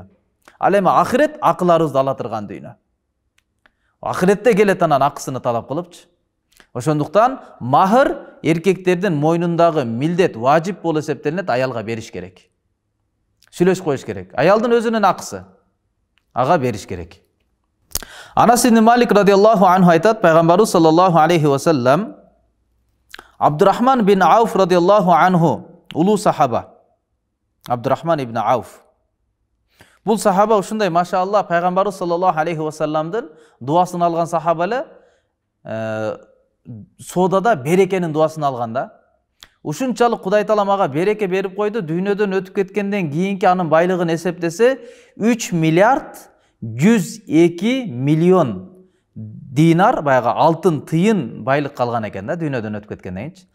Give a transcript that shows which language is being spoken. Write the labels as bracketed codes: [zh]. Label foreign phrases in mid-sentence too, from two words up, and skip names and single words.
[ky] Ал эми ахирет акыларыбызды ала турган дүйнө. Ахиретте келет анан акысыны талап кылыпчы. Ошондуктан махыр эркектердин мойнундагы милдет, важип болуп эсептелинет, аялга бериш керек. Сүйлөшүп коюш керек. Аялдын өзүнүн акысы. Ага бериш керек. Анас ибн Малик [ar] رضي الله عنه [ky] айтат, пайгамбарыбыз [ar] صلى الله عليه وسلم [ky] Абдурахман бин Ауф [ar] رضي الله عنه, [ky] улуу сахаба. Абдурахман ибн Ауф. Бул сахаба ушундай, машаалла, пайгамбарыбыз [ar] صلى الله عليه وسلم [ky] дуасын алган сахаба эле, содада берекенин дуасын алган да. Ушунчалык Кудай Таалам ага береке берип койду, дүйнөдөн өтүп кеткенден кийинки анын байлыгын эсептесе 3 миллиард 102 миллион динар, баягы алтын тыйын байлык калган экен да, дүйнөдөн өтүп кеткенден кийин.